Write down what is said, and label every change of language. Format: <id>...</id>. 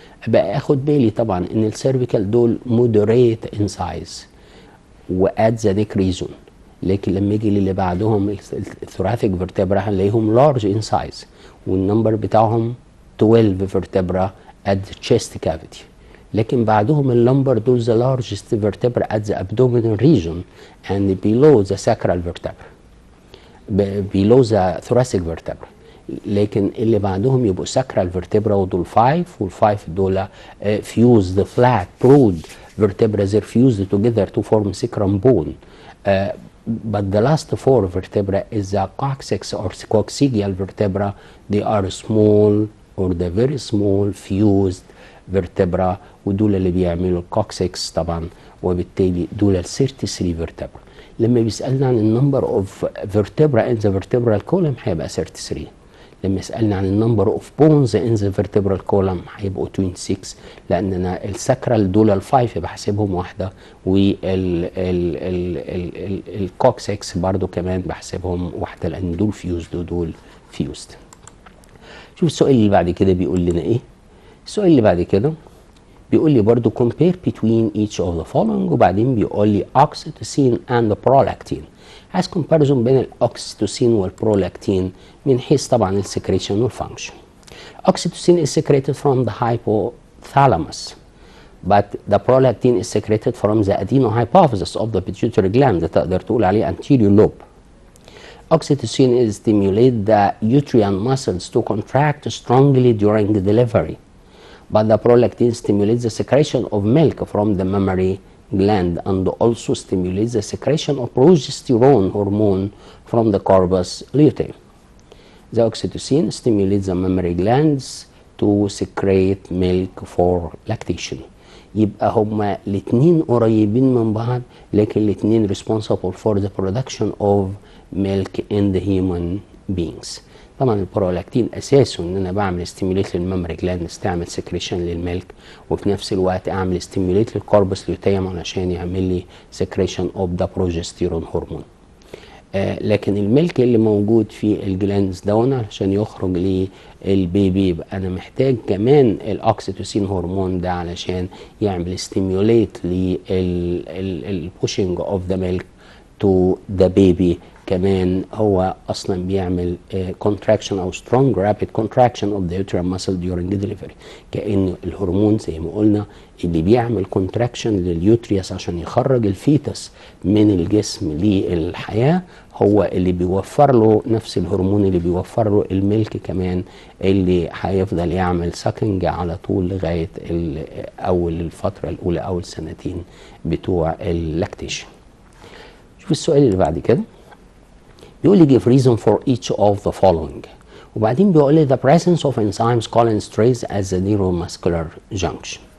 <ar>ابقى اخد بالي طبعا ان السيرفيكال</ar> <en>دول moderate in size what the neck region,</en> <ar>لكن لما يجي اللي بعدهم</ar> <en>الثوراسيك فيرتبرا هنلاقيهم large in size والنمبر بتاعهم 12 vertebra at the chest cavity.</en> <ar>لكن بعدهم اللمبر دول</ar> <en>the largest vertebra at the abdominal region and below the sacral vertebra, below the thoracic vertebra.</en> <ar>لكن اللي بعدهم يبقوا</ar> <en>Sacral vertebra ودول 5 وال5 دول fused flat broad vertebrae they're fused together to form sacrum bone. But the last 4 vertebrae is the coccyx or coccygeal vertebra. They are small or the very small fused vertebra</en> <ar>ودول اللي بيعملوا الكوكسكس طبعا، وبالتالي دول</ar> <en>ال 33 vertebra.</en> <ar>لما بيسألنا عن</ar> <en>النمبر of vertebra in the vertebral column هيبقى 33.</en> <ar>لما يسألنا عن النمبر اوف بونز</ar> <en>in the vertebral column</en> <ar>هيبقوا 26، لان انا الساكرال دول الفايف بحسبهم واحده، والكوكسكس برضو كمان بحسبهم واحده لان دول فيوزد ودول فيوزد. شوف السؤال اللي بعد كده بيقول لنا ايه. السؤال اللي بعد كده بيقول لي برضو</ar> <en>compare between each of the following،</en> <ar>وبعدين بيقول لي oxytocin and prolactin. عايز comparison بين الاوكسيتوسين والبرولاكتين من حيث طبعا السكريشن والفانكشن.</ar> <en>Oxytocin is secreted from the hypothalamus, but the prolactin is secreted from the adenohypophysis of the pituitary gland.</en> <ar>تقدر تقول عليه</ar> <en>anterior lobe. Oxytocin is stimulate the uterine muscles to contract strongly during the delivery, but the prolactin stimulates the secretion of milk from the mammary gland and also stimulates the secretion of progesterone hormone from the corpus luteum. The oxytocin stimulates the mammary glands to secrete milk for lactation.</en> <ar>يبقى هما الاتنين قريبين من بعض، لكن الاتنين</ar> <en>responsible for the production of milk in the human beings.</en> <ar>طبعا البرولاكتين اساسه ان انا بعمل ستيميوليت للممري جلاند تعمل سكريشن للميلك، وفي نفس الوقت اعمل ستيميوليت للكوربس لوتيوم علشان يعمل لي سكريشن اوف ذا بروجستيرون هرمون. لكن الميلك اللي موجود في الجلاندز دون علشان يخرج للبيبي يبقى انا محتاج كمان الاوكسيتوسين هرمون ده علشان يعمل ستيميوليت للبوشنج اوف ذا ميلك تو ذا بيبي. كمان هو اصلا بيعمل contraction او</ar> <en>strong rapid contraction of the uterine muscle during delivery،</en> <ar>كأن الهرمون زي ما قلنا اللي بيعمل contraction لليوتريوس عشان يخرج الفيتس من الجسم للحياة هو اللي بيوفر له نفس الهرمون اللي بيوفر له الملك كمان، اللي هيفضل يعمل ساكنج على طول لغاية اول الفترة الاولى او السنتين بتوع اللاكتيشن. شوف السؤال اللي بعد كده بيقول لي</ar> <en>give reason for each of the following، وبعدين بيقول لي the presence of enzymes cholinesterase at the neuromuscular junction.</en>